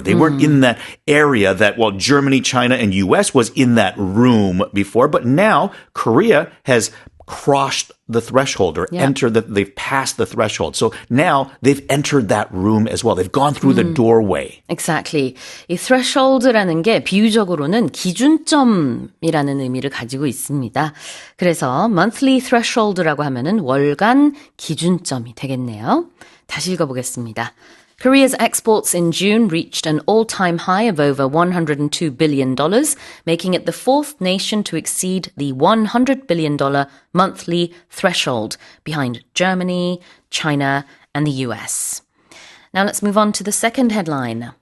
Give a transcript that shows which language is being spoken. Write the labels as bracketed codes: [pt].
[en] They weren't in that area that, well, Germany, China, and US was in that room before. But now Korea has crossed the threshold or they've passed the threshold. So now they've entered that room as well. They've gone through the doorway. Exactly. [ko] 이 threshold라는 게 비유적으로는 기준점이라는 의미를 가지고 있습니다. 그래서 monthly threshold라고 하면은 월간 기준점이 되겠네요. 다시 읽어보겠습니다. [en] Korea's exports in June reached an all-time high of over $102 billion, making it the fourth nation to exceed the $100 billion monthly threshold, behind Germany, China, and the US. Now let's move on to the second headline.